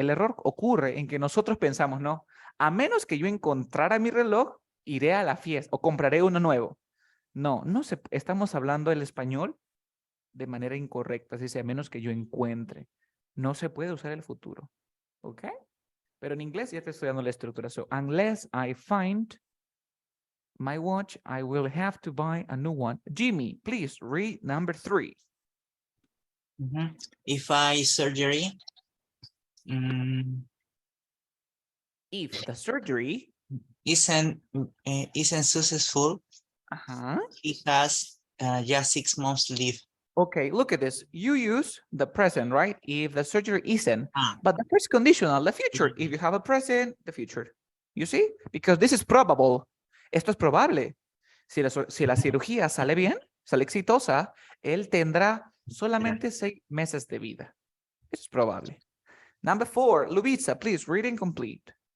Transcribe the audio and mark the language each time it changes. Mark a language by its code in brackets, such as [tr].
[es] El error ocurre en que nosotros pensamos, no, a menos que yo encontrara mi reloj, iré a la fiesta o compraré uno nuevo. No, estamos hablando el español de manera incorrecta, así sea, a menos que yo encuentre. No se puede usar el futuro, ¿ok? Pero en inglés ya estoy estudiando la estructura. [en] So, unless I find my watch, I will have to buy a new one. Jimmy, please read number 3. If I surgery, If the surgery isn't successful, he has just 6 months leave. Okay, look at this. You use the present, right? If the surgery isn't, Ah. but the first conditional, the future. If you have a present, the future. You see? Because this is probable. [es] Esto es probable. Si la cirugía sale bien, sale exitosa, él tendrá solamente 6 meses de vida. Eso es probable. [en] Number 4, Lubitsa, please read and complete.